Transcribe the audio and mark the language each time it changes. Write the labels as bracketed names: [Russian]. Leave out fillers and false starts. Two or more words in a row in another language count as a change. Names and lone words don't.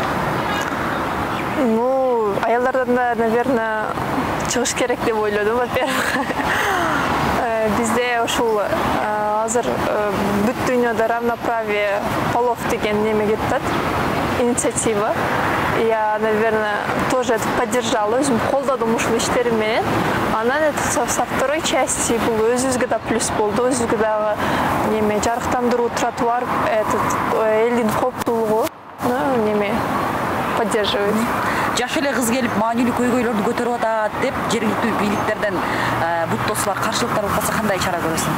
[Kyrgyz] Ну, аялдардан да, наверное, чыгыш керек деп ойлодум, во-первых. Бизде ушул азыр бүт дүйнөдө [Russian] равноправие полов [Kyrgyz] деген неме кетет, инициатива. [Russian] я, наверное, тоже это поддержала, [Kazakh] өзім қолдадым [Kyrgyz] ушул иштерим менен. Анан [Russian] со второй части [Kyrgyz] бул өзүбүзгө да плюс болду, өзүбүзгө дагы неме жарыктандыруу, тротуар, элдин кооптуулугу неме поддерживает. Жаш эле кыз келип маанилүү көйгөйлөрдү көтөрүп атат деп жергиликтүү бийликтерден бут тосууга каршылыктар болуп калса кандай чара көрөсүң?